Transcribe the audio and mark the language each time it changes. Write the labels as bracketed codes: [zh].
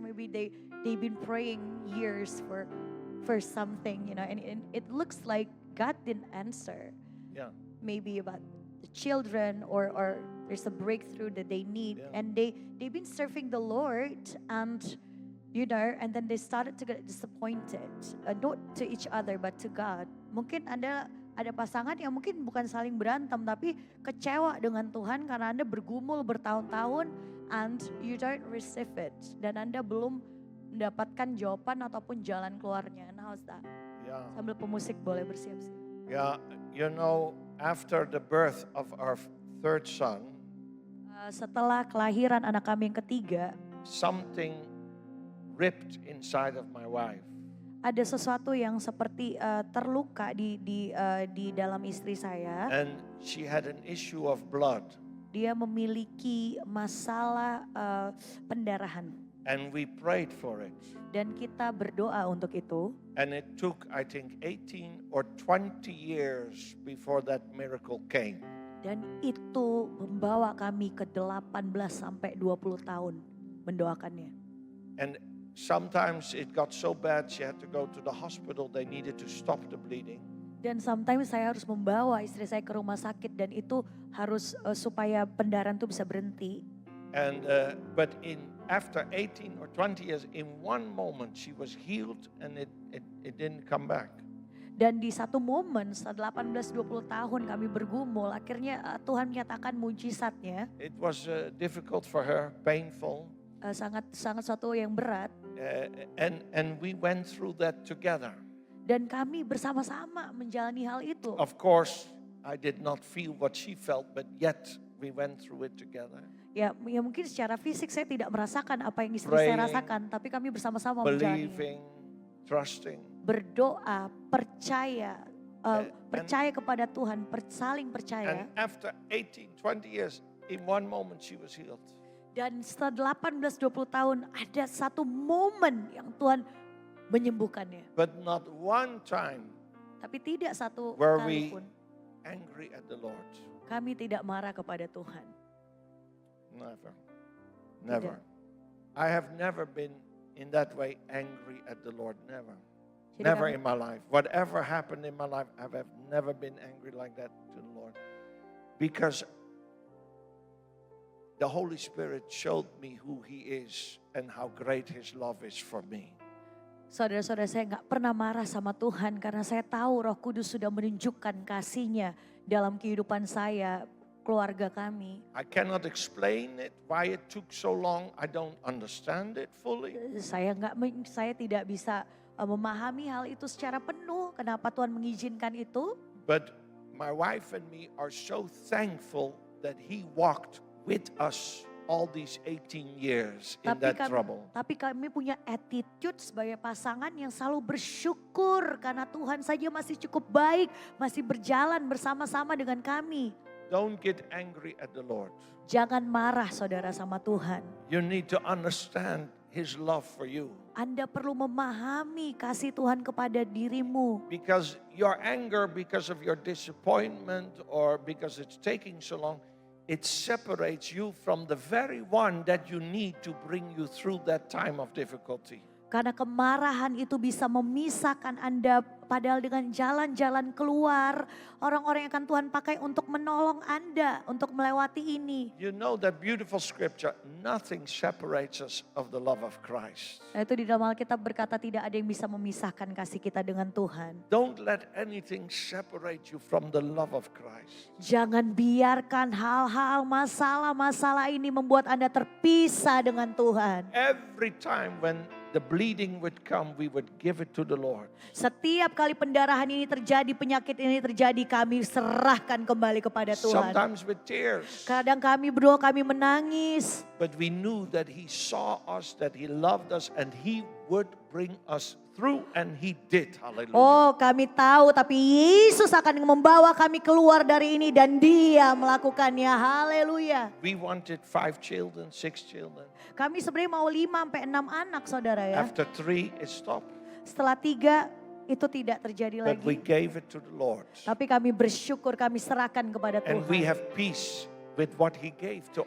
[en] Maybe they've been praying years for something, and it looks like God didn't answer. Yeah. Maybe about the children or there's a breakthrough that they need, Yeah. and they've been serving the Lord, and and then they started to get disappointed, not to each other but to God. [id] Mungkin Anda ada pasangan yang mungkin bukan saling berantem tapi kecewa dengan Tuhan karena Anda bergumul bertahun-tahun [en] and you don't receive it, [id] dan Anda belum mendapatkan jawaban ataupun jalan keluarnya. [en] And how's that? Yeah. [id] Sambil pemusik boleh bersiap-siap. [en] Yeah, you know, after the birth of our third son, [id] Setelah kelahiran anak kami yang ketiga, [en] something ripped inside of my wife. [id] ada sesuatu yang seperti terluka di dalam istri saya. [en] And she had an issue of blood. [id] Dia memiliki masalah pendarahan. [en] And we prayed for it. [id] Dan kita berdoa untuk itu. [en] And it took, I think, 18 or 20 years before that miracle came. [id] Dan itu membawa kami ke 18 sampai 20 tahun mendoakannya. [en] And sometimes it got so bad she had to go to the hospital. They needed to stop the bleeding. [id] Dan sometimes saya harus membawa istri saya ke rumah sakit dan itu harus supaya pendarahan itu bisa berhenti. [en] And but after 18 or 20 years, in one moment she was healed and it didn't come back. [id] Dan di satu momen setelah 18-20 tahun kami bergumul, akhirnya Tuhan menyatakan mujizatnya. [en] It was difficult for her, painful. [id] Sangat suatu yang berat. [en] And we went through that together. [id] Dan kami bersama-sama menjalani hal itu. [en] Of course, I did not feel what she felt, but yet we went through it together. [id] Ya mungkin secara fisik saya tidak merasakan apa yang istri saya rasakan, tapi kami bersama-sama menjalani. [en] Believing, trusting. [id] Berdoa, percaya, percaya kepada Tuhan, saling percaya. [en] And after 18, 20 years, in one moment she was healed. [id] Dan setelah 18-20 tahun ada satu momen yang Tuhan menyembuhkannya. [en] But not one time [id] Tapi tidak satu [en] were [id] kali [en] we [id] pun [en] angry at the Lord. [id] kami tidak marah kepada Tuhan. [en] Never. Never. I have never been in that way angry at the Lord. Never. [id] Jadi [en] Never [id] kami- [en] in my life. Whatever happened in my life, I have never been angry like that to the Lord. Because the Holy Spirit showed me who He is and how great His love is for me. [id] Saudara-saudara, saya nggak pernah marah sama Tuhan karena saya tahu Roh Kudus sudah menunjukkan kasih-Nya dalam kehidupan saya, keluarga kami. [en] I cannot explain it, why it took so long. I don't understand it fully. [id] Saya tidak bisa memahami hal itu secara penuh. Kenapa Tuhan mengizinkan itu? [en] But my wife and me are so thankful that He walked with us all these 18 years in that trouble. [id] Tapi kami punya attitude sebagai pasangan yang selalu bersyukur karena Tuhan saja masih cukup baik, masih berjalan bersama-sama dengan kami. [en] Don't get angry at the Lord. [id] Jangan marah saudara sama Tuhan. [en] You need to understand His love for you. [id] Anda perlu memahami kasih Tuhan kepada dirimu. [en] Because your anger, because of your disappointment, or because it's taking so long, it separates you from the very one that you need to bring you through that time of difficulty. [id] Karena kemarahan itu bisa memisahkan Anda, padahal dengan jalan-jalan keluar, orang-orang yang akan Tuhan pakai untuk menolong Anda, untuk melewati ini. [en] You know that beautiful scripture, nothing separates us of the love of Christ. [id] Nah itu di dalam Alkitab berkata tidak ada yang bisa memisahkan kasih kita dengan Tuhan. [en] Don't let anything separate you from the love of Christ. [id] Jangan biarkan hal-hal masalah-masalah ini membuat Anda terpisah dengan Tuhan. [en] Every time when the bleeding would come, we would give it to the Lord. [id] Setiap kali pendarahan ini terjadi, penyakit ini terjadi, kami serahkan kembali kepada Tuhan. [en] Sometimes with tears. [id] Kadang kami berdoa, kami menangis. [en] But we knew that He saw us, that He loved us, and He would bring us through, and He did. Hallelujah. [id] Oh kami tahu, tapi Yesus akan membawa kami keluar dari ini dan Dia melakukannya. Haleluya. [en] We wanted 5 children, 6 children. [id] Kami sebenarnya mau 5-6 anak saudara ya. [en] After 3, it stopped. [id] Setelah 3 itu tidak terjadi [en] But we [id] lagi. [en] gave it to the Lord. [id] Tapi kami bersyukur, kami serahkan kepada [en] And we [id] Tuhan. [en] have peace with what He gave to